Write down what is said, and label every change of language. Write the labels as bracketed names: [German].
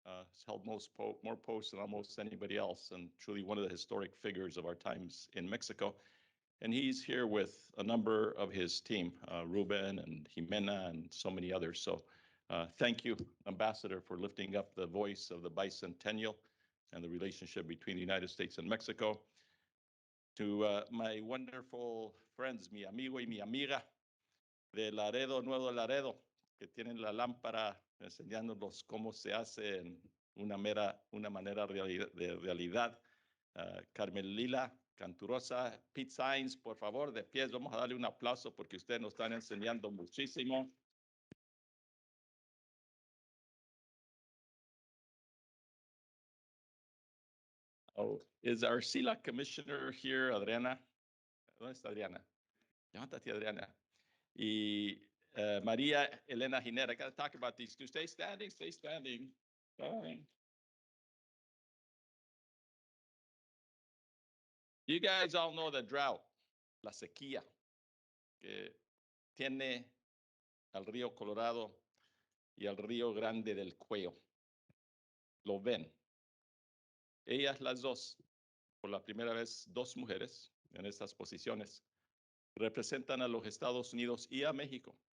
[English] He's held more posts than almost anybody else, and truly one of the historic figures of our times in Mexico. And he's here with a number of his team, Ruben and Jimena and so many others. So thank you, Ambassador, for lifting up the voice of the bicentennial and the relationship between the United States and Mexico. To my wonderful friends, [Spanish] mi amigo y mi amiga de Laredo, Nuevo Laredo, que tienen la lámpara enseñándonos cómo se hace en una manera de realidad. Carmen Lila Canturosa, Pete Sainz, por favor, de pies, vamos a darle un aplauso porque ustedes nos están enseñando muchísimo. [English] Oh, is our CELA commissioner here, Adriana? [Spanish] ¿Dónde está Adriana? Levántate, [English] Adriana. Y Maria Elena Ginera. I got to talk about these two. Stay standing, stay standing. Fine. You guys all know the drought, [Spanish] la sequía, que tiene al río Colorado y al río Grande del Cuello. Lo ven. Ellas las dos, por la primera vez, dos mujeres en estas posiciones, representan a los Estados Unidos y a México.